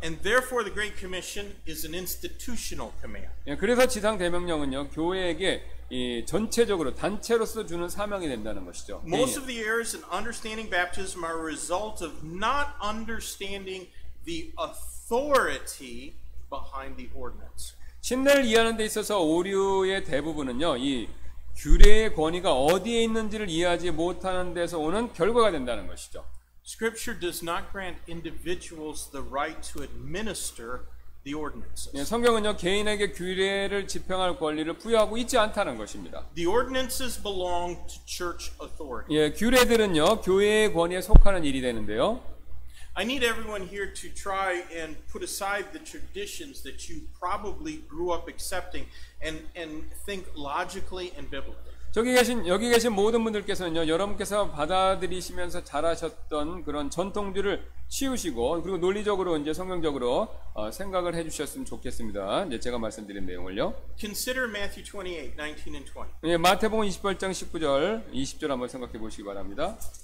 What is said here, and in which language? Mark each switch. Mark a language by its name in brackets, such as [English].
[English] And therefore the Great Commission is an institutional command. [Korean] 예, 그래서 지상 대명령은요 교회에게 이 전체적으로 단체로서 주는 사명이 된다는 것이죠. [English] Most of the errors in understanding baptism are a result of not understanding the authority behind the ordinance. [Korean] 침례를 이해하는 데 있어서 오류의 대부분은요 이 규례의 권위가 어디에 있는지를 이해하지 못하는 데서 오는 결과가 된다는 것이죠. [English] Scripture does not grant individuals the right to administer the ordinances. [Korean] 예, 성경은요 개인에게 규례를 집행할 권리를 부여하고 있지 않다는 것입니다. [English] The ordinances belong to church authority. [Korean] 예, 규례들은요 교회의 권위에 속하는 일이 되는데요. [English] I need everyone here to try and put aside the traditions that you probably grew up accepting and think logically and biblically. [Korean] 여기 계신 모든 분들께서는요, 여러분께서 받아들이시면서 잘하셨던 그런 전통들을 치우시고, 그리고 논리적으로 이제 성경적으로 생각을 해주셨으면 좋겠습니다. 이제 제가 말씀드린 내용을요. [English] Consider Matthew 28, 19 and 20. [Korean] 예, 마태복음 28장 19절, 20절 한번 생각해 보시기 바랍니다.